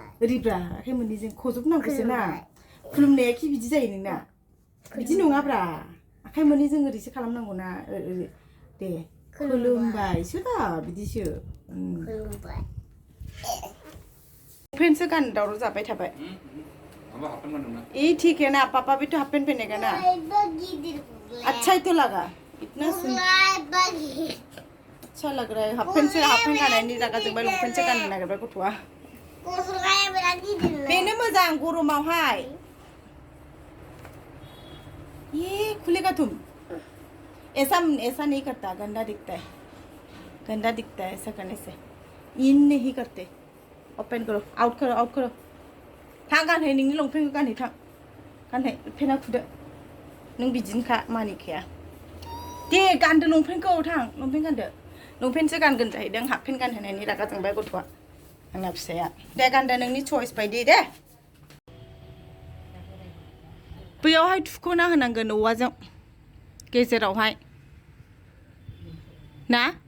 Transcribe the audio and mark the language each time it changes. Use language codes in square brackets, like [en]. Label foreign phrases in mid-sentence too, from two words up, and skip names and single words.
[brx] ओरैब्रा आखाइ मोननैजों खजबनांगौसो ना खुलुमनाया खि बिदि जायो नोंना बिदि नङाब्रा आखाइ मोननैजों ओरैसो खालामनांगौ ना दे खुलुमबायसो दा बिदिसो खुलुमबाय पेन्टसो गान दावराव जाबाय थाबाय [hi] ये ठीक है ना पापा भी तो [en] half pant [hi] पहनेगा ना अच्छा ही तो लगा इतना अच्छा लग रहा है [en] half pant [brx] गाननायनि रागा जोंबाय लं पेन्टसो गाननो नागिरबाय गथ'आ बेनो मोजां गरमावहाय [hi] ये खुलेगा तुम ऐसा नहीं करता गंदा दिखता है ऐसा करने से इन नहीं करते ओपन करो आउट करो [brx] थां गानहै नोंनि लंपेन्टखौ गानहै थां गानहै पेन्टआ खुदो नों बिदिनोखा मानिखाया दे गानदो लंपेन्टखौ थां लंपेन्ट गानदो लंपेन्टसो गानगोन जाहैदों [en] half pant [brx] गानहोनायनि रागा जोंबाय गथ'आ आंना फिसाया दे गानदो नोंनि चइस बायदि दे बैयावहाय थुख'ना होनांगोन औवाजों गेजेरावहाय ना